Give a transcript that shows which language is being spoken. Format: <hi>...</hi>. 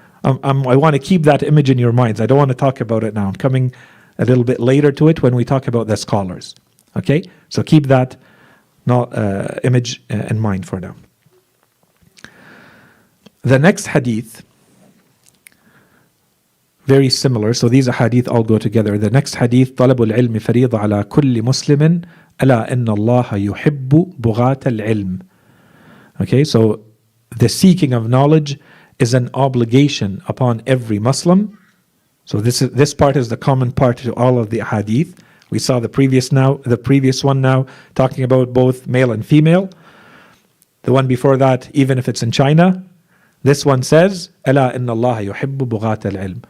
<en>I want to keep that image in your minds. I don't want to talk about it now. I'm coming a little bit later to it when we talk about the scholars. Okay? So keep that image in mind for now. The next hadith, very similar. So these hadith all go together. The next hadith,</en> <ar>طلب العلم فريضة على كل مسلم ألا إن الله يحب بغاة العلم.</ar> <en>Okay, so the seeking of knowledge is an obligation upon every Muslim. So this part is the common part to all of the hadith. We saw the previous one now talking about both male and female. The one before that, even if it's in China, this one says,</en> <ar>ألا إن الله يحب بغاة العلم.</ar>